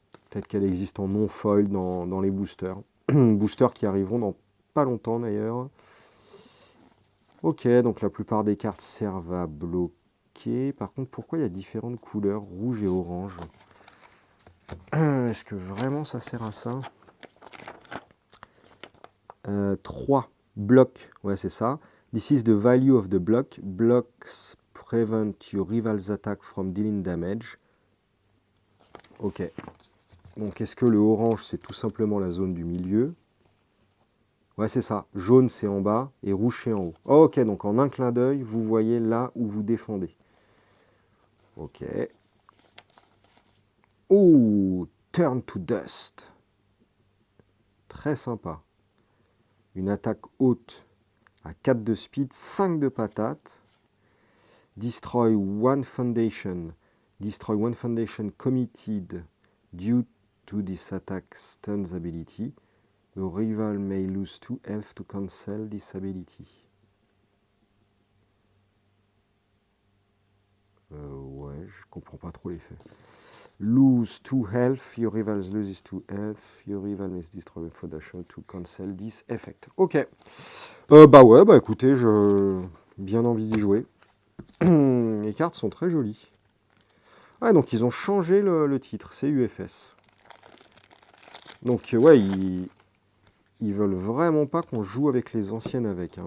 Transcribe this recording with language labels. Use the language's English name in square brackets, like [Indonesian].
[French] Peut-être qu'elle existe en non-foil dans les boosters. Boosters qui arriveront dans pas longtemps d'ailleurs. Ok, donc la plupart des cartes servent à bloquer. Par contre, pourquoi il y a différentes couleurs, rouge et orange? Est-ce que vraiment ça sert à ça? 3 blocs, ouais c'est ça. [English] This is the value of the block. Blocks prevent your rival's attack from dealing damage. [French] Ok. Donc est-ce que le orange c'est tout simplement la zone du milieu? Ouais c'est ça. Jaune c'est en bas et rouge c'est en haut. Ok, donc en un clin d'œil, vous voyez là où vous défendez. Ok. Oh, turn to dust. Très sympa. Une attaque haute à 4 de speed, 5 de patate. [English] Destroy one foundation. Destroy one foundation committed due to this attack stuns ability. The rival may lose 2 health to cancel this ability. [French] Ouais, je comprends pas trop l'effet. [English] Lose 2 health, your rival loses 2 health, your rival may destroy one foundation to cancel this effect. [French] Ok. Bah ouais, bah écoutez, j'ai bien envie d'y jouer. Les cartes sont très jolies. Ouais, donc ils ont changé le titre, c'est UFS. Donc ouais, ils veulent vraiment pas qu'on joue avec les anciennes avec. Hein.